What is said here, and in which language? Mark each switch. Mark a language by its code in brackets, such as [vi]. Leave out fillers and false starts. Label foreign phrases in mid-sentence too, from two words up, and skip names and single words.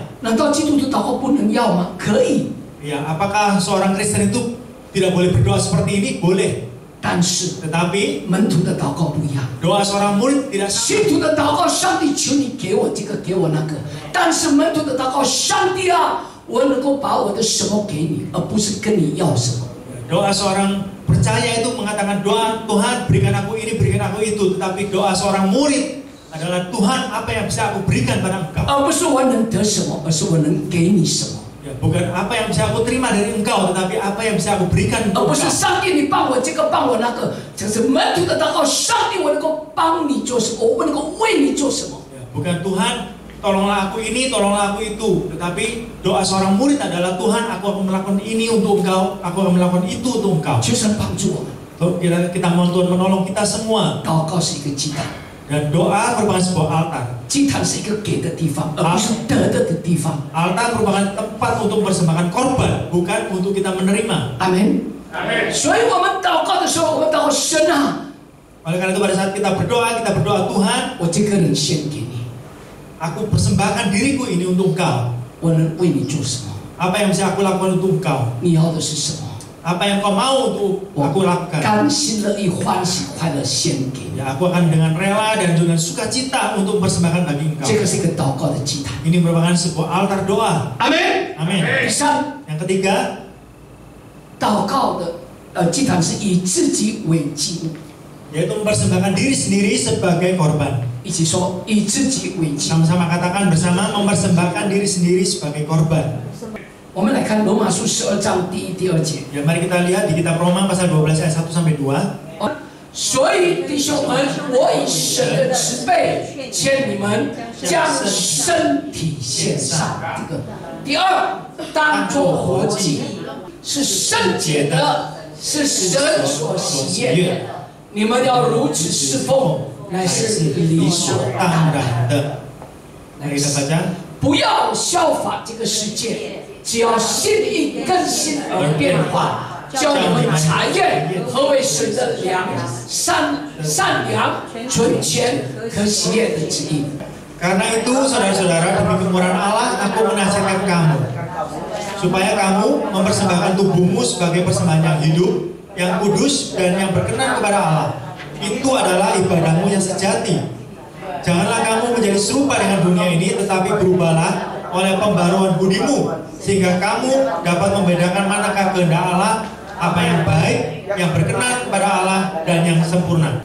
[zh] 难道基督徒祷告不能要吗？可以， [id] Ya, apakah seorang Kristen itu tidak boleh berdoa seperti ini? Boleh. [zh] 但是 [id] Tetapi [zh] 门徒的祷告不一样。 [id] doa seorang murid tidak sama. [zh] 信徒的祷告，上帝求你给我这个，给我那个。但是门徒的祷告，上帝啊，我能够把我的什么给你，而不是跟你要什么。 [id] Doa seorang percaya itu mengatakan doa Tuhan berikan aku ini, berikan aku itu. Tetapi doa seorang murid adalah Tuhan apa yang bisa aku berikan pada Engkau. [zh] 而不是我能得什么，而是我能给你什么。 [id] Ya, bukan apa yang bisa aku terima dari Engkau, tetapi apa yang bisa aku berikan [zh] 而 [id] untuk [zh] 不是 [id] Engkau. [zh] 上帝你帮我这个，帮我那个。这是门徒的祷告，上帝我能够帮你做什么，我能够为你做什么。 [id] Ya, bukan Tuhan tolonglah aku ini, tolonglah aku itu. Tetapi doa seorang murid adalah Tuhan aku akan melakukan ini untuk Engkau, aku akan melakukan itu untuk Engkau. [zh] 求神帮助我们。 [id] Kita mohon Tuhan menolong kita semua. [zh] 祷告是一个祭坛， [id] Dan doa merupakan sebuah altar. [zh] 祭坛是一个给的地方，而不是得的地方。 [id] Altar merupakan tempat untuk mempersembahkan korban, bukan untuk kita menerima. [zh] 阿门。 [id] Amin. [zh] 所以我们祷告的时候，我们祷告神啊， [id] Oleh karena itu pada saat kita berdoa Tuhan, [zh] 我这个人献给你， [id] aku persembahkan diriku ini untuk Engkau. [zh] 我能为你做什么？ [id] Apa yang bisa aku lakukan untuk Engkau? [zh] 你要的是什么？ [id] Apa yang Kau mau untuk [zh] 我 [id] aku lakukan? [zh] 甘心乐意、欢喜快乐献给你。 [id] Ya, aku akan dengan rela dan dengan sukacita untuk mempersembahkan bagi Engkau. [zh] 这个是一个祷告的祭坛。 [id] Ini merupakan sebuah altar doa. [zh] 阿门。 [id] Amin. [zh] 第三， [id] Yang ketiga, [zh] 祷告的祭坛是以自己为祭物， [id] yaitu mempersembahkan diri sendiri sebagai korban. [zh] 一起说以自己为祭物。 [id] Sama-sama katakan bersama mempersembahkan diri sendiri sebagai korban. [zh] 我们来看罗马书12章第1、第2节。 [id] Ya, mari kita lihat di kitab Roma pasal 12 ayat 1 sampai 2. [zh] 所以弟兄们，我以神的慈悲劝你们，将身体献上。这个第二，当作活祭，是圣洁的，是神所喜悦的。你们要如此侍奉，乃是理所当然的。 [id] Mari kita baca. [zh] 不要效法这个世界，只要心意更新而变化，叫你们查验何为神的善良、纯全、可喜悦的旨意。 [id] Karena itu saudara-saudara, demi kemurahan Allah aku menasihatkan kamu supaya kamu mempersembahkan tubuhmu sebagai persembahan yang hidup, yang kudus dan yang berkenan kepada Allah. Itu adalah ibadahmu yang sejati. Janganlah kamu menjadi serupa dengan dunia ini, tetapi berubahlah oleh pembaruan budimu, sehingga kamu dapat membedakan manakah kehendak Allah, apa yang baik, yang berkenan kepada Allah, dan yang sempurna.